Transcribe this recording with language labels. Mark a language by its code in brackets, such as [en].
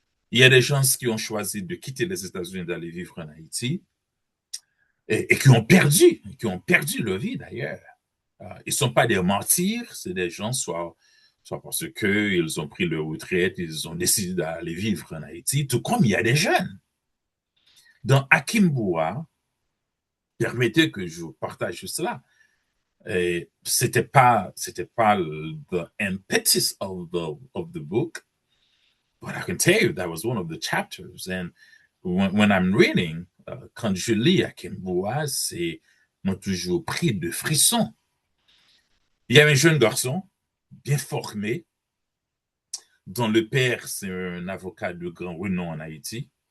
[fr] Il y a des gens qui ont choisi de quitter les États-Unis d'aller vivre en Haïti et qui ont perdu leur vie d'ailleurs. Ils ne sont pas des martyrs, c'est des gens soit parce qu'ils ont pris leur retraite, ils ont décidé d'aller vivre en Haïti, tout comme il y a des jeunes. Dans Akimboua, permettez que je vous partage cela. C'était pas [en] the impetus of the book, but I can tell you that was one of the chapters. And when I'm reading, [fr] quand je lis Akimboua, c'est m'a toujours pris de frissons. Il y avait un jeune garçon, bien formé, dont le père, c'est un avocat de grand renom en Haïti.